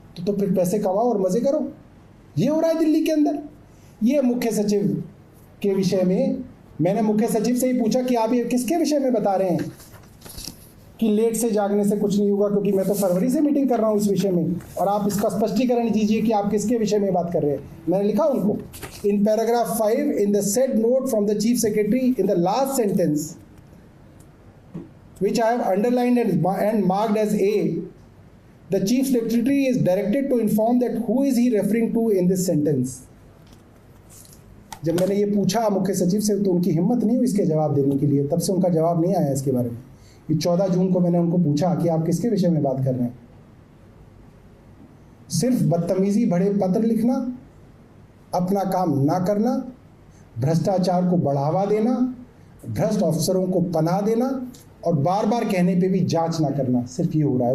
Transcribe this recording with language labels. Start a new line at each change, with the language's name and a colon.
Hindi: तो फिर पैसे कमाओ और मजे करो। ये हो रहा है दिल्ली के अंदर। ये मुख्य सचिव के विषय में मैंने मुख्य सचिव से ही पूछा कि आप ये किसके विषय में बता रहे हैं कि लेट से जागने से कुछ नहीं होगा, क्योंकि मैं तो फरवरी से मीटिंग कर रहा हूँ इस विषय में, और आप इसका स्पष्टीकरण दीजिए कि आप किसके विषय में बात कर रहे हैं। मैंने लिखा उनको
English: In paragraph 5 in the said note from the chief secretary in the last sentence which I have underlined and marked as A, the chief secretary is directed to inform that who is he referring to in this sentence.
Hindi: जब मैंने ये पूछा मुख्य सचिव से तो उनकी हिम्मत नहीं हुई इसके जवाब देने के लिए, तब से उनका जवाब नहीं आया इसके बारे में। ये 14 जून को मैंने उनको पूछा कि आप किसके विषय में बात कर रहे हैं। सिर्फ बदतमीजी भरे पत्र लिखना, अपना काम ना करना, भ्रष्टाचार को बढ़ावा देना, भ्रष्ट अफसरों को पनाह देना और बार बार कहने पे भी जांच ना करना, सिर्फ ये हो रहा है।